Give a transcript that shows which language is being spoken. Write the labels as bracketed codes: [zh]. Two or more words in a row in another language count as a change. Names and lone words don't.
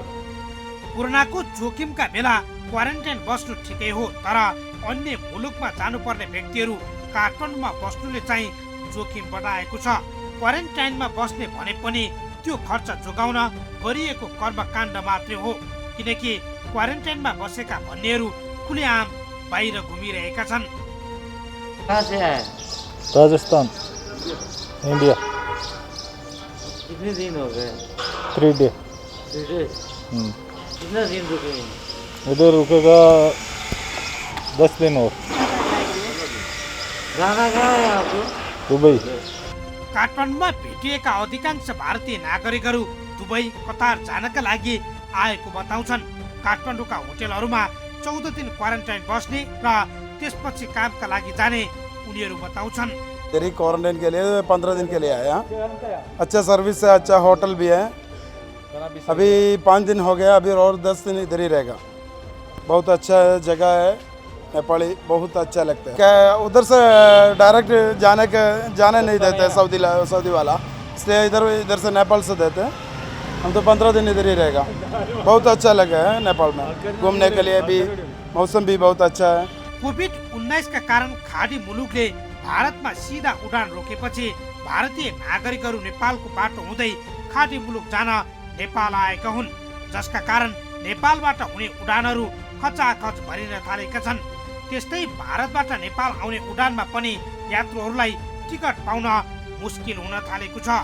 [ne] कोरोनाको जोखिमका बेला क्वारेन्टाइन बस्नु ठिकै हो, तर अन्य मुलुकमा जानुपर्ने व्यक्तिहरू काठमाडौँमा बस्नुले चाहिँ जोखिम बढाएको छ। क्वारेन्टाइनमा बस्ने भने पनि त्यो खर्च जोगाउन गरिएको कर्मकाण्ड मात्रै हो, किनकि क्वारेन्टाइनमा बसेका भन्नेहरू खुलेआम बाहिर घुमिरहेका छन्। [hi] राजस्थान, इंडिया। कितने दिन हो गए? 3 डे। 3 डे? कितना दिन रुकेंगे? इधर रुकेगा 10 दिन और। जाना कहाँ है आपको? दुबई। [ne] काठमाडौँमा भेटिएका अधिकांश भारतीय नागरिकहरू दुबई, कतार जानका लागि आएको बताउँछन्। काठमाडौँका होटेलहरूमा 14 दिन क्वारेन्टाइन बस्ने र त्यसपछि कामका लागि जाने उनीहरू बताउँछन्। [hi] इधर ही क्वारंटाइन के लिए 15 दिन के लिए आया। अच्छा सर्विस है, अच्छा होटल भी है। अभी 5 दिन हो गया, अभी और 10 दिन इधर ही रहेगा। बहुत अच्छा जगह है, नेपाली बहुत अच्छा लगता है। क्या उधर से डायरेक्ट जाने नहीं देते सऊदी वाला, इसलिए इधर से नेपाल से देते हैं। हम तो 15 दिन इधर ही रहेगा। बहुत अच्छा लगा है नेपाल में घूमने के लिए भी, मौसम भी बहुत अच्छा है। [ne] कोभिड-19 का कारण खाडी मुलुकले भारतमा सीधा उडान रोकेपछि भारतीय नागरिकहरू नेपालको बाटो हुँदै खाडी मुलुक जान नेपाल आएका हुन्, जसका कारण नेपालबाट हुने उडानहरू खचाखच भरिन थालेका छन्। त्यस्तै भारतबाट नेपाल आउने उडानमा पनि यात्रुहरूलाई टिकट पाउन मुस्किल हुन थालेको छ।